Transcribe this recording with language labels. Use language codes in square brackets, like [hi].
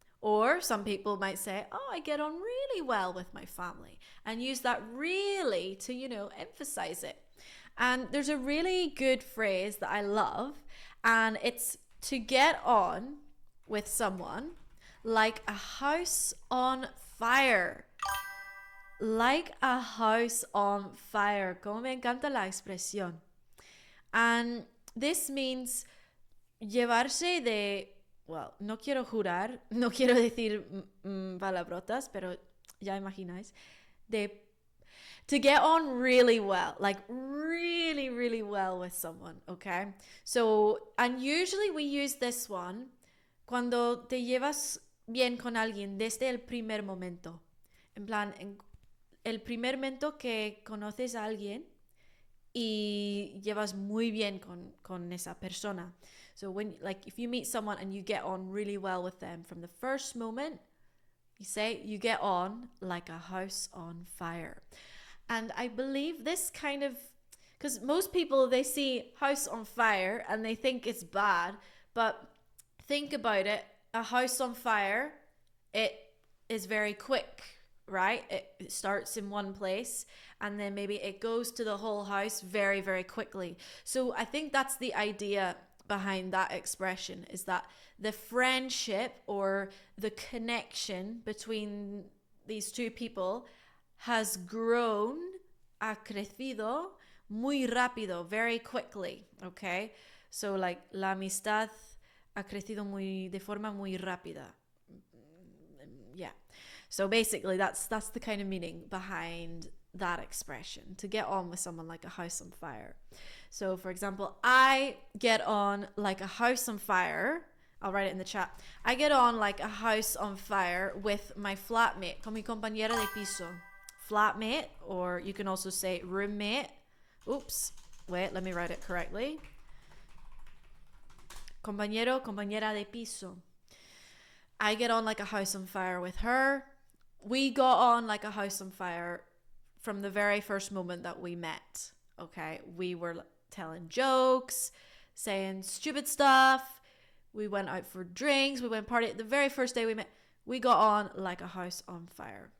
[en] Or some people might say, oh, I get on really well with my family, and use that really to, emphasize it. And there's a really good phrase that I love, and it's to get on with someone like a house on fire. Like a house on fire. [es] Como me encanta la expresión. [en] And this means [es] llevarse de, [en] well, [es] no quiero jurar, no quiero decir palabrotas, pero ya imagináis, [en] to get on really well, like really, really well with someone, okay? So, and usually we use this one [es] cuando te llevas bien con alguien desde el primer momento. En plan, el primer momento que conoces a alguien y llevas muy bien con esa persona. [en] So if you meet someone and you get on really well with them from the first moment, you say you get on like a house on fire. And I believe this kind of, because most people, they see house on fire and they think it's bad, but think about it. A house on fire, it is very quick, right? It starts in one place and then maybe it goes to the whole house very, very quickly. So I think that's the idea behind that expression is that the friendship or the connection between these two people has grown, [es] ha crecido, muy rápido, [en] very quickly, okay? So like, [es] la amistad ha crecido de forma muy rápida. [en] Yeah. So basically, that's the kind of meaning behind that expression, to get on with someone like a house on fire. So for example, I get on like a house on fire. I'll write it in the chat. I get on like a house on fire with my flatmate, [es] con mi compañera de piso. [en] Flatmate, or you can also say roommate. Oops, wait, let me write it correctly. [es] Compañero, compañera de piso. [en] I get on like a house on fire with her. We got on like a house on fire from the very first moment that we met, okay? We were telling jokes, saying stupid stuff. We went out for drinks. We went party. The very first day we met, we got on like a house on fire.